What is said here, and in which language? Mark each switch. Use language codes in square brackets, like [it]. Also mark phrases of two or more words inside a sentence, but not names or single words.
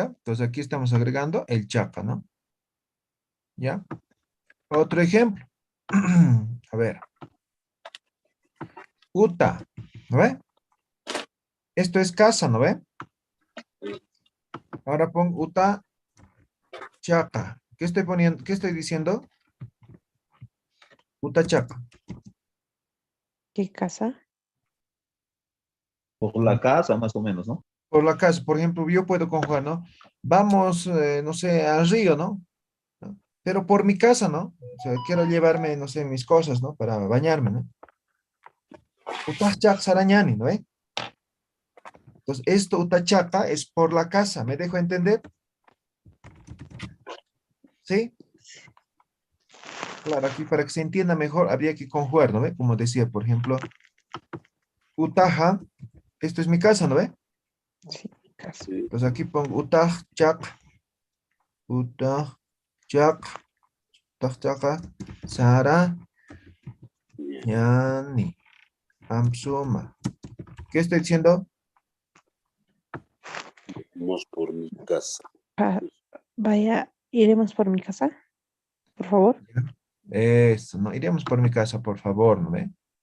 [es] Entonces aquí estamos agregando el chapa, ¿no? ¿Ya? Otro ejemplo. A ver. Uta, ¿no ve? Esto es casa, ¿no ve? Ahora pongo [ay] uta chaka. [es] ¿Qué estoy poniendo? ¿Qué estoy diciendo? [ay] Uta chaka. [es] ¿Qué casa? Por la casa, más o menos, ¿no? Por la casa, por ejemplo, yo puedo conjugar, ¿no? Vamos, no sé, al río, ¿no? Pero por mi casa, ¿no? O sea, quiero llevarme, no sé, mis cosas, ¿no? Para bañarme, ¿no? [ay] Uta chak sarañani, [es] ¿no ve? Entonces, esto [ay] uta chaka [es] es por la casa. ¿Me dejo entender? ¿Sí? Claro, aquí para que se entienda mejor habría que conjugar, ¿no ve? Como decía, por ejemplo, utaja, esto es mi casa, ¿no ve? Sí, casa. Sí. [ay] Entonces aquí pongo utaj chak, utaj chak, utaj chaka, sara, [es] Ya. [ay] yani, amsuma. [es] ¿Qué estoy diciendo? Vamos por mi casa. Vaya, iremos por mi casa, por favor. Eso, ¿no? Iremos por mi casa, por favor, ¿no ve?